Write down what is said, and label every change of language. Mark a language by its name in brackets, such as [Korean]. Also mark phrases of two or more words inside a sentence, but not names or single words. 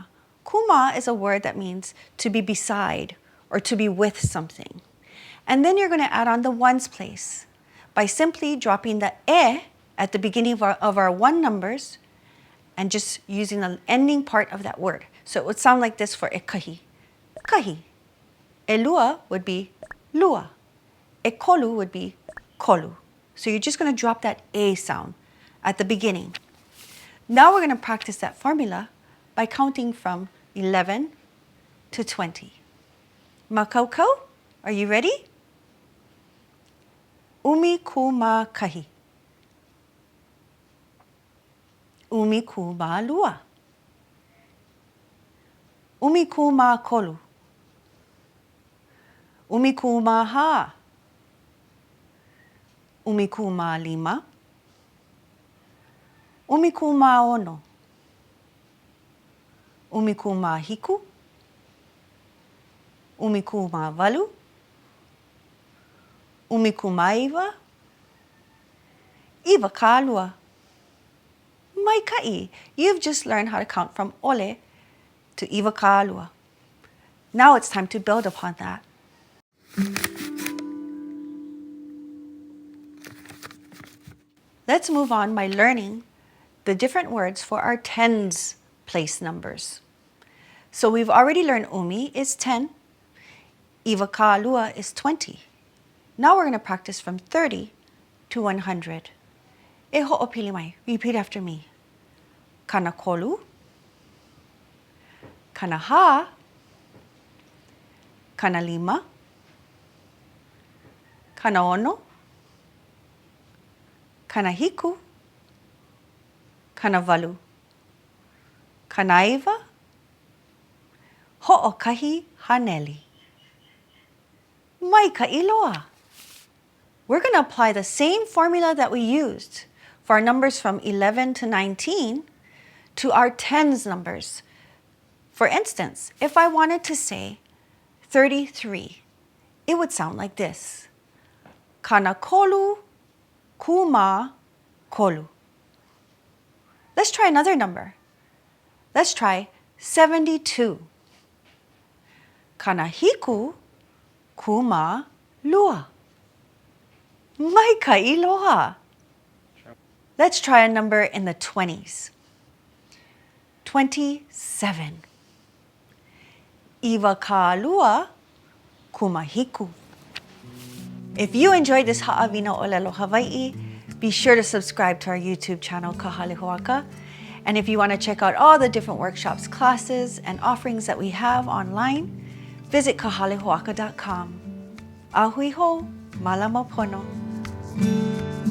[English] Kūmā is a word that means to be beside or to be with something. And then you're going to add on the ones place by simply dropping the e at the beginning of our one numbers and just using the ending part of that word. So it would sound like this for [Hawaiian] ʻekahi, kahi. [English] ʻelua would be lua. ʻekolu would be kolu. So you're just going to drop that a sound at the beginning. Now we're going to practice that formula by counting from 11 to 20. Makaukau, are you ready? [Hawaiian] ʻUmikūmākahi. ʻUmikūmālua. ʻUmikūmākolu. ʻUmikūmāhā. ʻUmikūmālima. ʻUmikūmāono. ʻUmikūmāhiku. ʻUmikūmāwalu. ʻUmikūmāiwa. ʻIwakālua. Maikaʻi, [English] you've just learned how to count from ʻole to ʻIwakālua. Now it's time to build upon that. Let's move on by learning the different words for our tens place numbers. So we've already learned ʻumi is 10, ʻIwakālua is 20. Now we're going to practice from 30 to 100. [Hawaiian] E ho'opili mai, [English] repeat after me. [Hawaiian] Kana kolu, kana hā, kana lima, kana ono, kana hiku, kana walu, kana iwa, ho'okahi haneli. Maikaʻi loa. [English] We're going to apply the same formula that we used for our numbers from 11 to 19 to our tens numbers. For instance, if I wanted to say 33, it would sound like this. [Hawaiian] Kana kolu, kuma, kolu. [English] Let's try another number. Let's try 72. [Hawaiian] Kana hiku, kuma, lua. Maikaʻi loa. [English] Let's try a number in the 20s. 27. [Hawaiian] ʻIwakālua kumahiku. [English] If you enjoyed this [Hawaiian] Ha'awina ʻōlelo Hawaiʻi, [English] be sure to subscribe to our YouTube channel, Kahalehoaka. And if you want to check out all the different workshops, classes, and offerings that we have online, visit kahalehoaka.com. [Hawaiian] Ahui ho, malama pono.